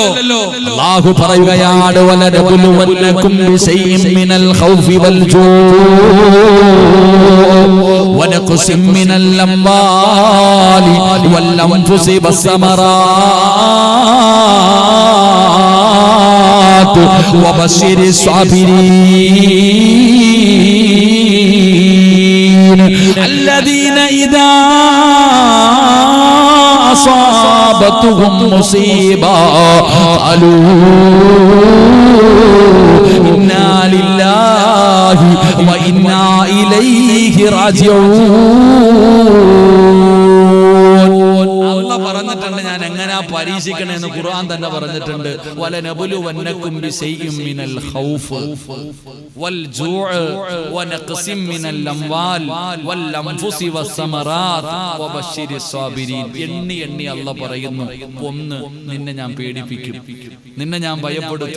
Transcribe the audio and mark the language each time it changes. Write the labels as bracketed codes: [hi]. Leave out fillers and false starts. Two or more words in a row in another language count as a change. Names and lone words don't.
[ml] അല്ലാഹു പറയുകയാണ്, [ar] ولنبلونكم بشيء من الخوف والجوع ونقص من الأموال والأنفس والثمرات وبشر الصابرين الذين إذا أصابتهم مصيبة قالوا إنا لله وإنا إليه راجعون. [ml] അല്ലാഹു പറഞ്ഞിട്ടുണ്ട് ഞാൻ എങ്ങനെയാ പരീക്ഷിക്കണമെന്ന് ഖുർആൻ തന്നെ പറഞ്ഞിട്ടുണ്ട്. [ar] ولنبلونكم بشيء من الخوف والجوع ونقص من الأموال والأنفس والثمرات وبشر الصابرين. [ml] എണ്ണി അല്ലാഹു പറയുന്നു, ഒന്ന് നിന്നെ ഞാൻ പേടിപ്പിക്കും, നിന്നെ ഞാൻ ഭയപ്പെടുത്തും.